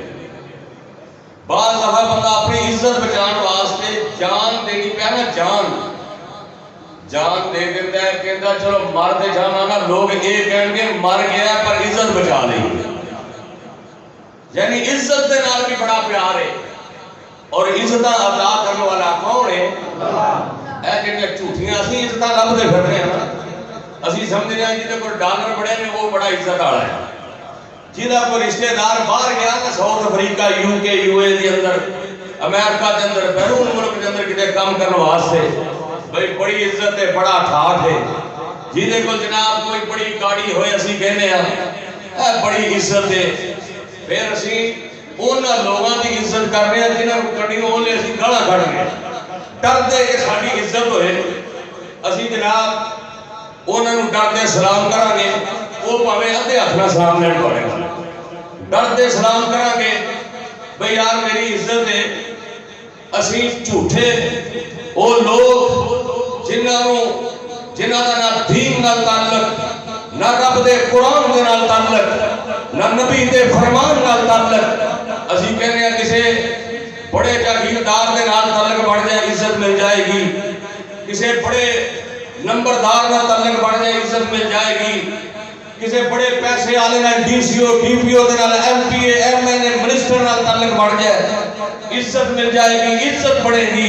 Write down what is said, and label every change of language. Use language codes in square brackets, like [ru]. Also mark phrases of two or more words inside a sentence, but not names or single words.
[ur] بعض دفعہ بندہ اپنی عزت بچانے واسطے جان دینی پہ نا، جان دے دیتا ہے، کہتا چلو مر دے جانا نا، لوگ یہ کہیں گے مر گیا پر عزت بچا لیں. [pa] یعنی عزت دے نال بھی بڑا پیار ہے. [ur] اور عزت ادا کرنے والا کون ہے؟ [pa] اے جڑیاں جھوٹیاں اسی عزت لبدے پھر رہے ہیں نا، اسی سمجھتے ہیں جہاں کوئی ڈالر بڑے نے [ur] وہ بڑا عزت والا ہے. [pa] جہاں کوئی رشتہ دار باہر گیا نا، ساؤتھ افریقہ، یو کے، یو اے دے اندر، امریکہ دے اندر، بیرون ملک دے اندر کتے کام کرنے واسطے، بھئی بڑی عزت ہے، بڑا ٹھاٹ ہے. جہاں کو جناب کوئی بڑی گاڑی ہوئے اسی کہنے ہیں بڑی عزت ہے، پھر اسی انہاں لوگاں دی عزت کر رہے ہیں جنہاں کو کڑی ہونے اسی گالا کھڑ گئے، ڈر دے کہ ساری عزت ہوئے اسی جناب انہاں نو ڈر دے سلام کریں گے، وہ پاویں ادھے ہاتھ نال سلام لین پڑے گا، ڈر دے سلام کریں گے. بھئی یار میری عزت ہے. اسی جھوٹے وہ لوگ جنہاں دا نہ دین نال تعلق، نہ رب دے قرآن دے نال تعلق، نہ نبی دے فرمان نال تعلق، اسی کہنے ہیں کسے بڑے جاگیردار دے نال تعلق بڑھ جائے عزت مل جائے گی، کسے بڑے نمبردار نال تعلق بڑھ جائے عزت مل جائے گی، کسے بڑے پیسے والے نال ڈی سی او، ڈی پی او دے نال ایم پی اے، ایم این اے، منسٹر نال تعلق بڑھ جائے عزت مل جائے گی، عزت بڑھے گی.